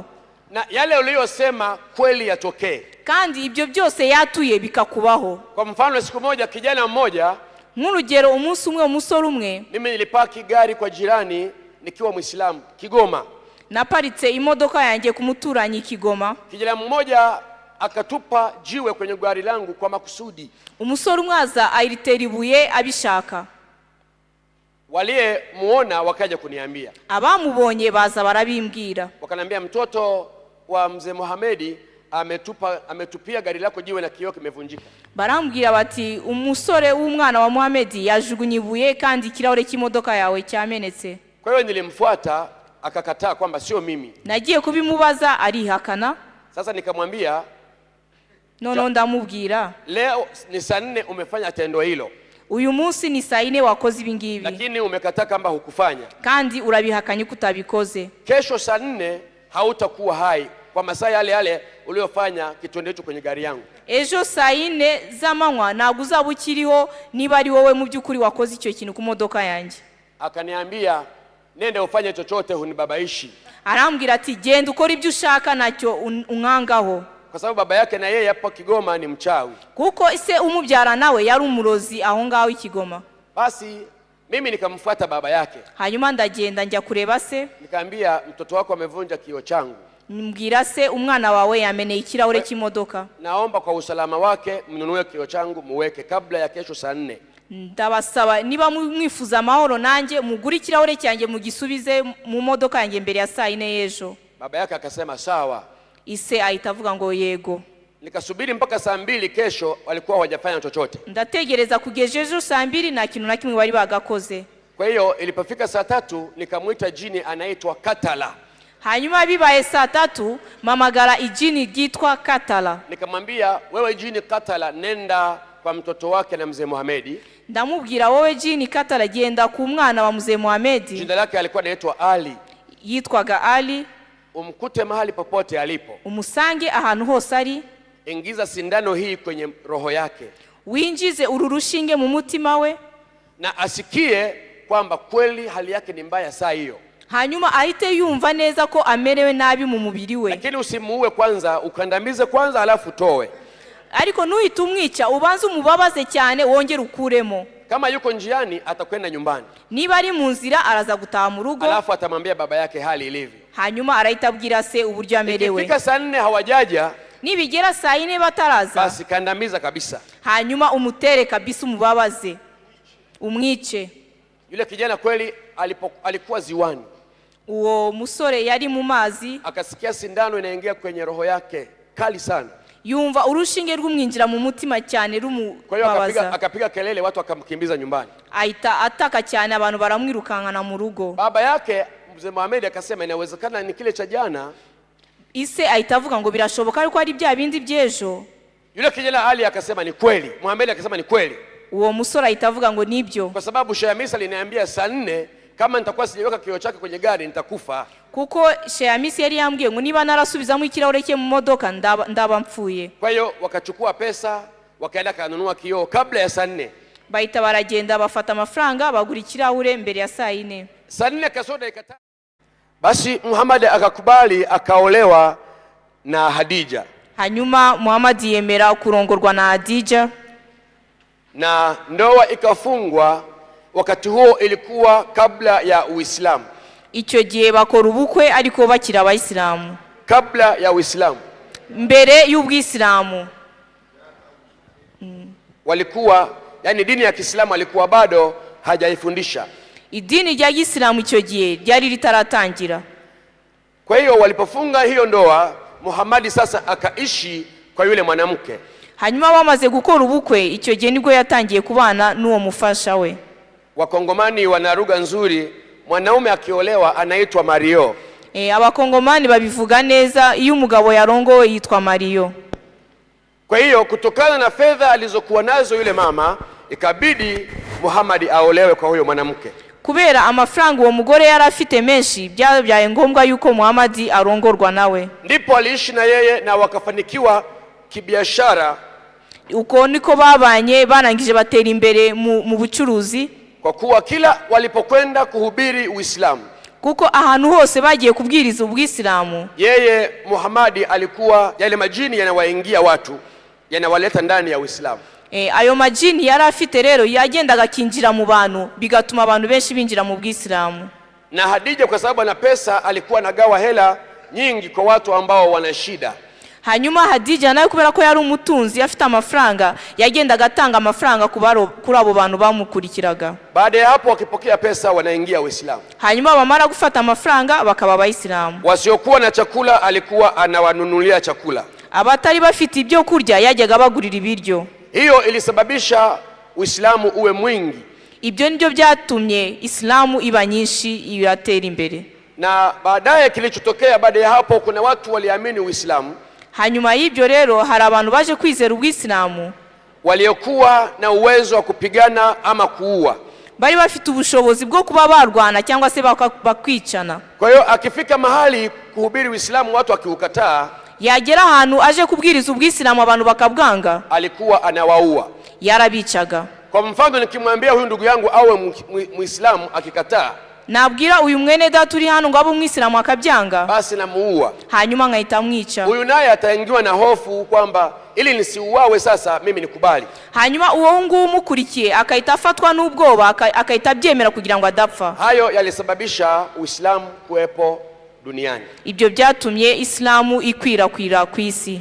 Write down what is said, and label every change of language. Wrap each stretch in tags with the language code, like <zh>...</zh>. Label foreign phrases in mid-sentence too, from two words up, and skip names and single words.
<sw>Na yale uliyosema kweli yatokee.</sw> <rw>Kandi ibyo byose yatuye bikakubaho.</rw> <sw>Kwa mfano siku moja kijana mmoja,</sw> <rw>nk'urugero umunsi umwe umusore umwe,</rw> <sw>mimi nilipaki gari kwa jirani nikiwa Muislamu Kigoma.</sw> <rw>Naparitse imodoka yanjye ku muturanyi Kigoma.</rw> <sw>Kijana mmoja akatupa jiwe kwenye gari langu kwa makusudi.</sw> <rw>Umusore umwaza airitera ibuye abishaka.</rw> <sw>Walie muona wakaja kuniambia.</sw> <rw>Abamubonye baza barabimbwira.</rw> <sw>Wakanambia mtoto wa mzee Mohamedi ametupia gari lako jiwe na kioo kimevunjika.</sw> <rw>Barambwira bati umusore w'umwana wa Mohamedi yajugunye ibuye kandi kirahure cy'imodoka yawe cyamenetse.</rw> <sw>Kwa hiyo nilimfuata akakataa kwamba sio mimi.</sw> <rw>Nagiye kubimubaza arihakana.</rw> <sw>Sasa nikamwambia</sw> <rw>nono ndamubwira,</rw> <sw>leo ni saa 4 umefanya tendo hilo.</sw> <rw>Uyu munsi ni saa 4 wakoze ibingibi.</rw> <sw>Lakini umekataa kamba hukufanya.</sw> <rw>Kandi urabihakanye kutabikoze.</rw> <sw>Kesho saa 4 hautakuwa hai kwa masaa yale uliyofanya kitendo hicho kwenye gari yangu.</sw> <rw>Ejo saa 4 z'amanywa ntabwo uzaba ukiriho niba ari wowe mu by'ukuri wakoze icyo kintu ku modoka yanjye.</rw> <sw>Akaniambia nende ufanye chochote hunibabaishi.</sw> <rw>Arambwira ati genda ukora ibyo ushaka nacyo unkangaho.</rw> <sw>Kwa sababu baba yake na yeye hapo Kigoma ni mchawi.</sw> <rw>Kuko ise umubyara nawe yari umurozi aho ngaho Kigoma.</rw> <sw>Basi mimi nikamfuata baba yake.</sw> <rw>Hanyuma ndagenda njya kureba se.</rw> <sw>Nikamwambia mtoto wako amevunja kioo changu.</sw> <rw>Mbwira se umwana wawe yameneye ikirahure cy'imodoka.</rw> <sw>Naomba kwa usalama wake mnunue kioo changu muweke kabla ya kesho saa 4.</sw> <rw>Ndabasaba niba mwifuza amahoro nanjye mugura ikirahure cyanjye mugisubize mu modoka yanjye mbere ya saa 4 y'ejo.</rw> <sw>Baba yake akasema sawa.</sw> <rw>Ise ahita avuga ngo yego.</rw> <sw>Nikasubiri mpaka saa 2 kesho walikuwa hawajafanya chochote.</sw> <rw>Ndategereza kugeza ejo saa 2 na kintu na kimwe bari bagakoze.</rw> <sw>Kwa hiyo ilipofika saa 3 nikamuita jini anaitwa Katala.</sw> <rw>Hanyuma bibaye saa 3 mamagara ijini ryitwa Katala.</rw> <sw>Nikamwambia wewe jini Katala nenda kwa mtoto wake na mzee Mohamedi.</sw> <rw>Ndamubwira wowe jini Katala genda ku mwana wa mzee Mohamedi.</rw> <sw>Jina lake alikuwa anaitwa Ali.</sw> <rw>Yitwaga Ali.</rw> <sw>Umkute mahali popote alipo.</sw> <rw>Umusange ahantu hose ari.</rw> <sw>Ingiza sindano hii kwenye roho yake.</sw> <rw>Winjize uru rushinge mu mutima we.</rw> <sw>Na asikie kwamba kweli hali yake ni mbaya saa hiyo.</sw> <rw>Hanyuma ahite yumva neza ko amerewe nabi mu mubiri we.</rw> <sw>Lakini usimuue kwanza, ukandamize kwanza halafu toe.</sw> <rw>ariko nuhita umwica ubanze umubabaze cyane wongere ukuremo.</rw> <sw>Kama yuko njiani atakwenda nyumbani,</sw> <rw>Niba ari mu nzira araza gutaha mu rugo,</rw> <sw>alafu atamwambia baba yake hali ilivyo.</sw> <rw>hanyuma arahita abwira se uburyo amerewe.</rw> <sw>Ikifika saa 4 hawajaja,</sw> <rw>Nibigera saa 4 bataraza,</rw> <sw>basi kandamiza kabisa.</sw> <rw>hanyuma umutere kabisa umubabaze, umwice.</rw> <sw>Yule kijana kweli alikuwa ziwani,</sw> <rw>Uwo musore yari mu mazi,</rw> <sw>akasikia sindano inaingia kwenye roho yake kali sana.</sw> <rw>yumva urushinge rw'umwinjira mu mutima cyane</rw> <sw>Kwa hiyo</sw> <rw>rumubabaza.</rw> <sw>akapiga kelele, watu wakamkimbiza nyumbani.</sw> <rw>Ahita ataka cyane, abantu baramwirukankana mu rugo.</rw> <sw>Baba yake mzee Mohamed akasema inawezekana ni kile cha jana.</sw> <rw>Ise ahita avuga ngo birashoboka ariko ari bya bindi by'ejo.</rw> <sw>Yule kijana Ali akasema ni kweli. Mohamed akasema ni kweli.</sw> <rw>Uwo musore ahita avuga ngo nibyo,</rw> <sw>Kwa sababu Sheikh Hamisi aliniambia saa 4 kama nitakuwa sijaweka kioo chake kwenye gari nitakufa.</sw> <rw>kuko Sheikh Hamisi yari yambwiye ngo niba narasubizamo ikirahure cye mu modoka ndaba mpfuye.</rw> <sw>Kwa hiyo wakachukua pesa wakaenda kanunua kioo kabla ya saa 4.</sw> <rw>Bahita baragenda bafata amafaranga bagura ikirahure mbere ya saa 4.</rw> <sw>Saa 4 kasoro dakika 5. Basi Muhammad akakubali akaolewa na Hadija.</sw> <rw>Hanyuma Muhammad yemera kurongorwa na Hadija,</rw> <sw>na ndoa ikafungwa. Wakati huo ilikuwa kabla ya Uislamu.</sw> <rw>icyo gihe bakora ubukwe ariko bakira abayisilamu.</rw> <sw>Kabla ya Uislamu,</sw> <rw>mbere y'ubwisilamu</rw> <sw>walikuwa, yani dini ya Kiislamu alikuwa bado hajaifundisha.</sw> <rw>Idini rya Isilamu icyo gihe ryari ritaratangira.</rw> <sw>Kwa hiyo walipofunga hiyo ndoa, Muhammad sasa akaishi kwa yule mwanamke.</sw> <rw>Hanyuma bamaze gukora ubukwe, icyo gihe nibwo yatangiye kubana n'uwo mufasha we.</rw> <sw>Wakongomani wana lugha nzuri, mwanaume akiolewa anaitwa Mario.</sw> <rw>Abakongomani babivuga neza, iyo umugabo yarongowe yitwa Mario.</rw> <sw>Kwa hiyo kutokana na fedha alizokuwa nazo yule mama, ikabidi Muhammad aolewe kwa huyo mwanamke.</sw> <rw>Kubera amafaranga uwo mugore yari afite menshi, byabaye ngombwa yuko Muhammad arongorwa nawe.</rw> <sw>Ndipo aliishi na yeye na wakafanikiwa kibiashara.</sw> <rw>Uko niko babanye, barangije batera imbere mu bucuruzi.</rw> <sw>Kwa kuwa kila walipokwenda kuhubiri Uislamu,</sw> <rw>kuko ahantu hose bagiye kubwiriza ubwisilamu,</rw> <sw>yeye Muhammad alikuwa yale majini yanawaingia watu, yanawaleta ndani ya Uislamu.</sw> <rw>Ayo majini yari afite rero yagendaga kinjira mu bantu, bigatuma abantu benshi binjira mu bwisilamu.</rw> <sw>Na Hadija kwa sababu ana pesa alikuwa anagawa hela nyingi kwa watu ambao wana shida.</sw> <rw>Hanyuma Hadija nawe kubera ko yari umutunzi afite amafaranga, yagendaga atanga amafaranga kuri abo bantu bamukurikiraga.</rw> <sw>Baada ya hapo wakipokea pesa wanaingia Uislamu.</sw> <rw>Hanyuma bamara gufata amafaranga bakaba abayisilamu.</rw> <sw>Wasiokuwa na chakula alikuwa anawanunulia chakula.</sw> <rw>Abatari bafite ibyo kurya yajyaga bagurira ibiryo.</rw> <sw>Hiyo ilisababisha Uislamu uwe mwingi.</sw> <rw>Ibyo nibyo byatumye Islamu iba nyinshi, iratera imbere.</rw> <sw>Na baadaye kilichotokea baada ya hapo, kuna watu waliamini Uislamu.</sw> <rw>Hanyuma y'ibyo rero hari abantu baje kwizera ubwisilamu,</rw> <sw>waliokuwa na uwezo wa kupigana ama kuua.</sw> <rw>Bari bafite ubushobozi bwo kuba barwana cyangwa se bakwicana.</rw> <sw>Kwa hiyo akifika mahali kuhubiri Uislamu watu akiukataa,</sw> <rw>yagera ahantu aje kubwiriza ubwisilamu abantu bakabwanga,</rw> <sw>alikuwa anawaua,</sw> <rw>yarabicaga.</rw> <sw>Kwa mfano nikimwambia huyu ndugu yangu awe Muislamu akikataa,</sw> <rw>nabwira uyu mwene data uri hano ngo abe umwisilamu akabyanga,</rw> <sw>basi namuua.</sw> <rw>Hanyuma nkahita mwica.</rw> <sw>Huyu naye ataingiwa na hofu kwamba ili nisiuawe sasa mimi nikubali.</sw> <rw>Hanyuma uwo nguwo umukurikiye akahita afatwa n'ubwoba, akahita abyemera kugira ngo adapfa.</rw> <sw>Hayo yalisababisha Uislamu kuwepo duniani.</sw> <rw>Ibyo byatumye Islamu ikwirakwira ku isi.</rw>